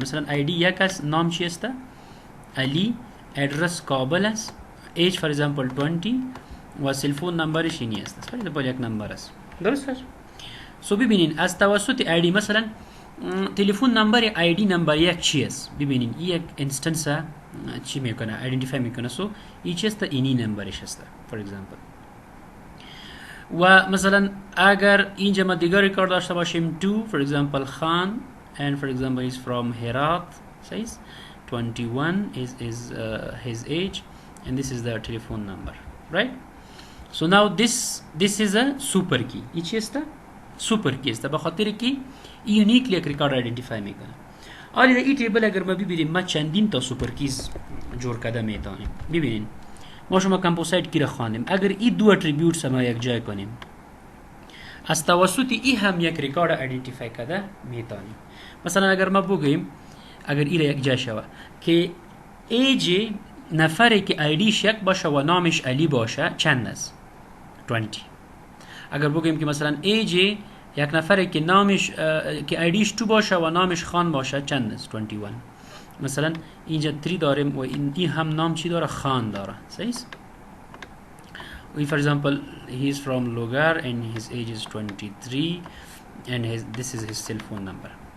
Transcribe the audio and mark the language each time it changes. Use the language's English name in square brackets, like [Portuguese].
[Persian] مثلا آی دی یک است نام چی است علی ادرس کابل است ایج فار اگزامپل 20 و سل فون نمبرش اینی است فار اگزامپل یک نمبر است. درست است؟ سو ببینین از توسط آی دی مثلا تلفن نمبر آی دی نمبر یک چی است ببینین این یک انستنس چی میکنه ایدنتیفای میکنه. سو این چی است اینی نمبرش است فور اگزامپل. و مثلا اگر اینجا ما دیگر ریکارد داشته باشیم تو فور اگزامپل [English] Khan and for example is from Herat says 21 is his age and this is the telephone number right. so now this is a super key. [Persian] این چی است سوپر کی است به خاطر که یونیکلی یک ریکارد ایدنتیفای میکنه. آلی در این تیبل اگر ما ببینیم ما چندین تا سوپر کیز جور کرده میتونیم. ببینین ما شما کمپوزایت کی را خواندیم اگر این دو اتریبیوتس ما یک جای کنیم از توسط این هم یک ریکارد ایدنتیفای کرده میتونیم. مثلا اگر ما بگیم اگر این را یک جای شوه که ایج نفری که آیدیش یک باشه و نامش علی باشه چند است 20. اگر بگیم که مثلا ایج یک نفره که نامش که آیدیش 2 باشه و نامش خان باشه چند است؟ 21. مثلا اینجا 3 داریم و این هم نام چی داره؟ خان داره. صحیح است؟ [English] We, for example, he is from Logar and his age is 23 and this is his cell phone number.